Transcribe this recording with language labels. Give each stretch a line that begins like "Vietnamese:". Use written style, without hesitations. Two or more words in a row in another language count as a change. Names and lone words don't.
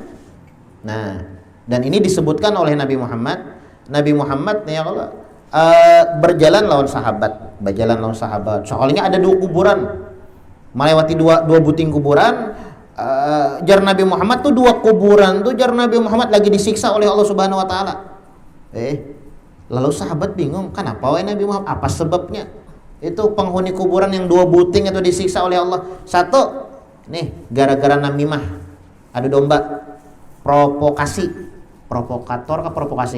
Banjar: Nah dan ini disebutkan oleh Nabi Muhammad ya Allah berjalan lawan sahabat soalnya ada 2 kuburan melewati dua buting kuburan jar Nabi Muhammad tuh 2 kuburan tuh jar Nabi Muhammad lagi disiksa oleh Allah
Arabic: سبحانه وتعالى.
Indonesian: Lalu sahabat bingung, kenapa wahai Nabi Muhammad? Apa sebabnya?
Banjar: Itu penghuni kuburan yang 2 buting itu disiksa oleh Allah.
Indonesian: Satu, nih gara-gara namimah, adu domba, provokasi, provokator ke provokasi?